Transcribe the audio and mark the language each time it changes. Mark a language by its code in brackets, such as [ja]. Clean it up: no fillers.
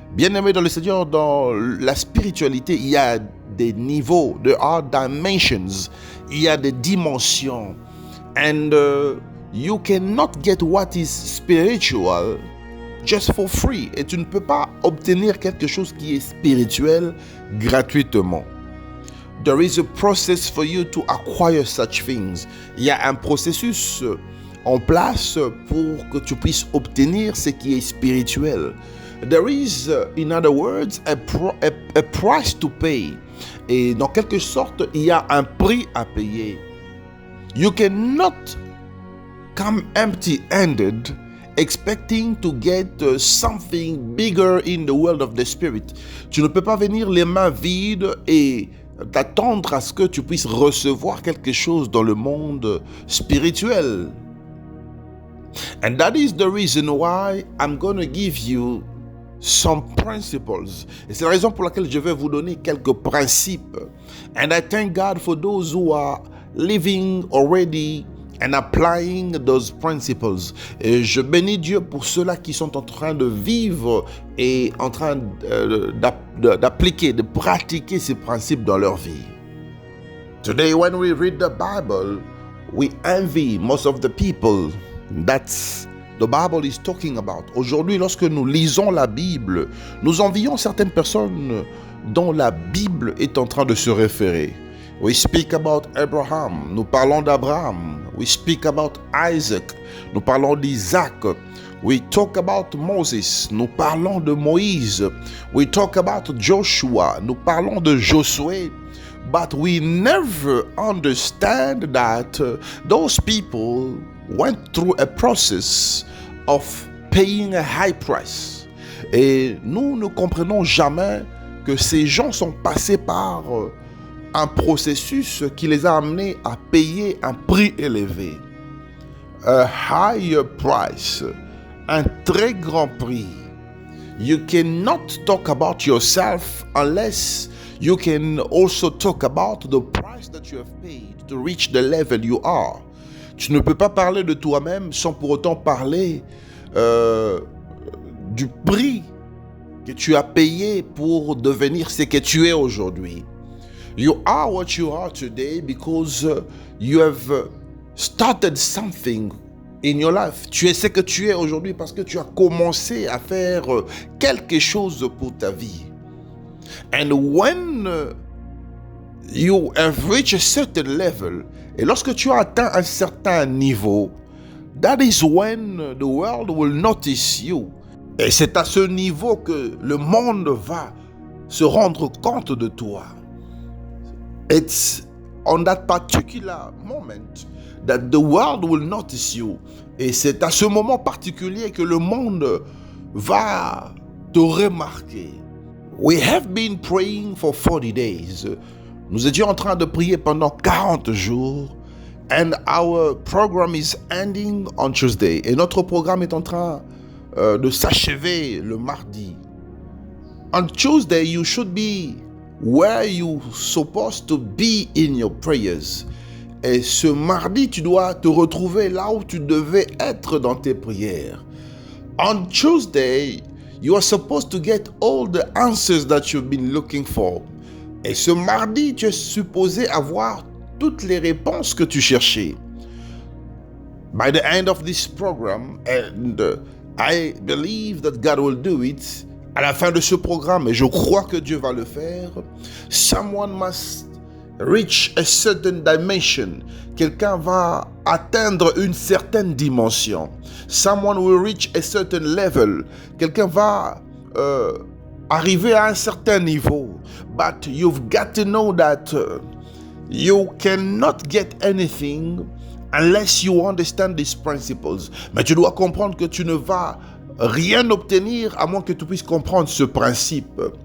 [fr] Bien-aimés dans le Seigneur, dans la spiritualité, il y a des niveaux, [en] there are dimensions, [fr] il y a des dimensions. [en] And you cannot get what is spiritual just for free. [fr] Et tu ne peux pas obtenir quelque chose qui est spirituel gratuitement. [en] There is a process for you to acquire such things. [fr] Il y a un processus en place pour que tu puisses obtenir ce qui est spirituel. [en] There is, in other words, a price to pay. [fr] Et dans quelque sorte, il y a un prix à payer. [en] You cannot come empty-handed expecting to get something bigger in the world of the spirit. [fr] Tu ne peux pas venir les mains vides et t'attendre à ce que tu puisses recevoir quelque chose dans le monde spirituel. [en] And that is the reason why I'm going to give you some principles. [fr] Et c'est la raison pour laquelle je vais vous donner quelques principes. [en] And I thank God for those who are living already and applying those principles. [fr] Et je bénis Dieu pour ceux-là qui sont en train de vivre et en train d'appliquer, de pratiquer ces principes dans leur vie. [en] Today, when we read the Bible, we envy most of the people. That's the Bible is talking about. [fr] Aujourd'hui, lorsque nous lisons la Bible, nous envions certaines personnes dont la Bible est en train de se référer. [en] We speak about Abraham. [fr] Nous parlons d'Abraham. [en] We speak about Isaac. [fr] Nous parlons d'Isaac. [en] We talk about Moses. [fr] Nous parlons de Moïse. [en] We talk about Joshua. [fr] Nous parlons de Josué. [en] But we never understand that those people went through a process of paying a high price. [fr] Et nous ne comprenons jamais que ces gens sont passés par un processus qui les a amenés à payer un prix élevé. [en] A higher price, [fr] un très grand prix. [en] You cannot talk about yourself unless you can also talk about the price that you have paid to reach the level you are. [fr] Tu ne peux pas parler de toi-même sans pour autant parler du prix que tu as payé pour devenir ce que tu es aujourd'hui. [en] You are what you are today because you have started something in your life. [fr] Tu es ce que tu es aujourd'hui parce que tu as commencé à faire quelque chose pour ta vie. [en] And when you have reached a certain level, [fr] et lorsque tu as atteint un certain niveau, [en] that is when the world will notice you. [fr] Et c'est à ce niveau que le monde va se rendre compte de toi. [en] It's on that particular moment that the world will notice you. [fr] Et c'est à ce moment particulier que le monde va te remarquer. [en] We have been praying for 40 days. [fr] Nous étions en train de prier pendant 40 jours. [en] And our program is ending on Tuesday. [fr] Et notre programme est en train de s'achever le mardi. [en] On Tuesday, you should be where you're supposed to be in your prayers. [fr] Et ce mardi, tu dois te retrouver là où tu devais être dans tes prières. [en] On Tuesday, you are supposed to get all the answers that you've been looking for. [fr] Et ce mardi, tu es supposé avoir toutes les réponses que tu cherchais. [en] By the end of this program, and I believe that God will do it, [fr] à la fin de ce programme, et je crois que Dieu va le faire, [en] someone must reach a certain dimension. [fr] Quelqu'un va atteindre une certaine dimension. [en] Someone will reach a certain level. [fr] Quelqu'un va arriver à un certain niveau. [en] But you've got to know that you cannot get anything unless you understand these principles. [fr] Mais tu dois comprendre que tu ne vas rien obtenir à moins que tu puisses comprendre ce principe.